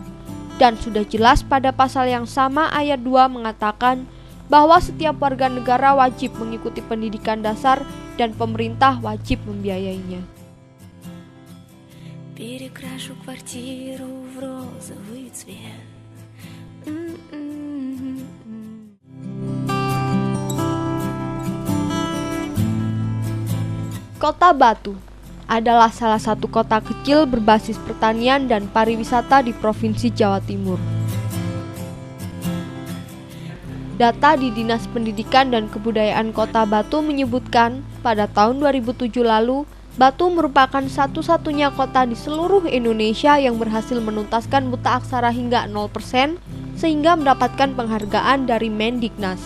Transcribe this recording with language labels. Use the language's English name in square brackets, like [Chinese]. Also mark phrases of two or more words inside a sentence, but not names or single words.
[Indonesian] Dan sudah jelas pada pasal yang sama ayat 2 mengatakan bahwa setiap warga negara wajib mengikuti pendidikan dasar dan pemerintah wajib membiayainya. [Russian] Перекрашу квартиру в розовый цвет. [Indonesian] Kota Batu adalah salah satu kota kecil berbasis pertanian dan pariwisata di Provinsi Jawa Timur. Data di Dinas Pendidikan dan Kebudayaan Kota Batu menyebutkan pada tahun 2007 lalu, Batu merupakan satu-satunya kota di seluruh Indonesia yang berhasil menuntaskan buta aksara hingga 0% sehingga mendapatkan penghargaan dari Mendiknas.